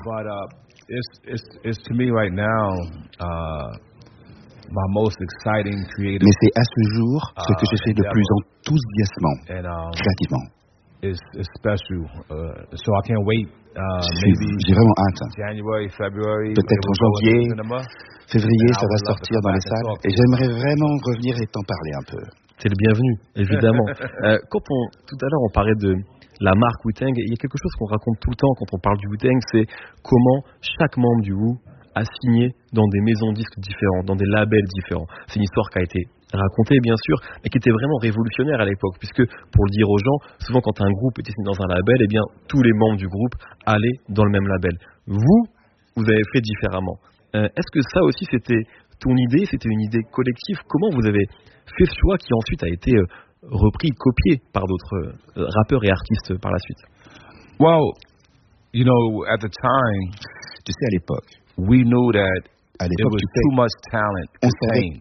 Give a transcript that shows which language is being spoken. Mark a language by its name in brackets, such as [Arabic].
[English] But it's to me right now my most exciting creative. [French] Mais c'est à ce jour ce que j'essaie de plus enthousiasmant créativement. [English] It's special, so I can't wait. [French] J'ai vraiment hâte. [English] January, February, [French] peut-être en janvier, février, ça va sortir dans les salles. Et j'aimerais vraiment revenir et t'en parler un peu. T'es le bienvenu, évidemment. tout à l'heure, on parlait de la marque Wu-Tang. Il y a quelque chose qu'on raconte tout le temps quand on parle du Wu-Tang, c'est comment chaque membre du Wu a signé dans des maisons de disques différentes, dans des labels différents. C'est une histoire qui a été racontée, bien sûr, mais qui était vraiment révolutionnaire à l'époque, puisque, pour le dire aux gens, souvent quand un groupe était signé dans un label, eh bien, tous les membres du groupe allaient dans le même label. Vous avez fait différemment. Est-ce que ça aussi, c'était ton idée, c'était une idée collective? Comment vous avez fait ce choix qui ensuite a été repris, copié par d'autres rappeurs et artistes par la suite? [English] Well, you know, at the time, [French] tu sais, à l'époque, [English] we knew that there was too much talent contained.